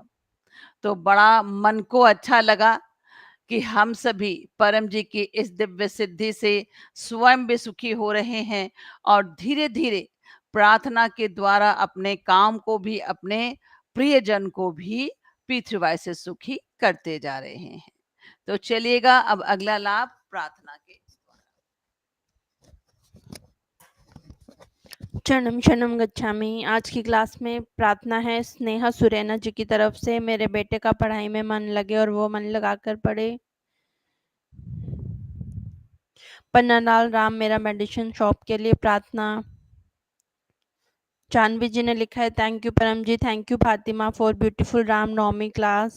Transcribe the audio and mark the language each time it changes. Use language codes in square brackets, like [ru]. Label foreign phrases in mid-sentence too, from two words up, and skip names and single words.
[hi] तो बड़ा मन को अच्छा लगा कि हम सभी परम जी की इस दिव्य सिद्धि से स्वयं भी सुखी हो रहे हैं, और धीरे धीरे प्रार्थना के द्वारा अपने काम को भी, अपने प्रियजन को भी पृथ्वी से सुखी करते जा रहे हैं। तो चलिएगा अब अगला लाभ प्रार्थना के। [sa] शरणम शरणम गच्छामि। [hi] आज की क्लास में प्रार्थना है स्नेहा सुरैना जी की तरफ से। मेरे बेटे का पढ़ाई में मन लगे और वो मन लगाकर पढ़े। पन्नालाल राम मेरा [en] medicine shop [hi] के लिए प्रार्थना। जानवी जी ने लिखा है [en] Thank you Param ji, thank you Fatima for beautiful Ram Navami class.